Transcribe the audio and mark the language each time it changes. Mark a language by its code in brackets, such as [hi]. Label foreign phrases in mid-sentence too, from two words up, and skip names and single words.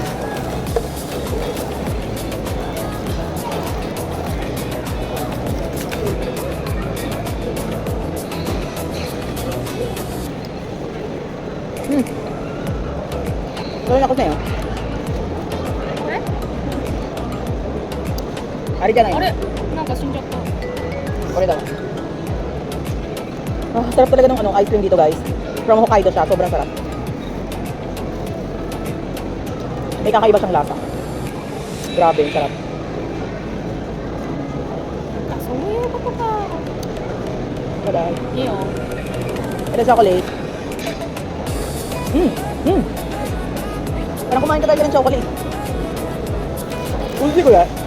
[ja] それなことないよ。あれじゃないの？あれなんか死んじゃった。これだわ. [tl] Sarap talaga ng ice cream dito guys. From Hokkaido siya, sobrang sarap. May kakaiba siyang lasa. Grabe, sarap. [ja] あ、そういうことか。 Bye-bye. いいよ。 [tl] Ito chocolate. Parang kumain ka talaga ng chocolate. Ulti ko yan.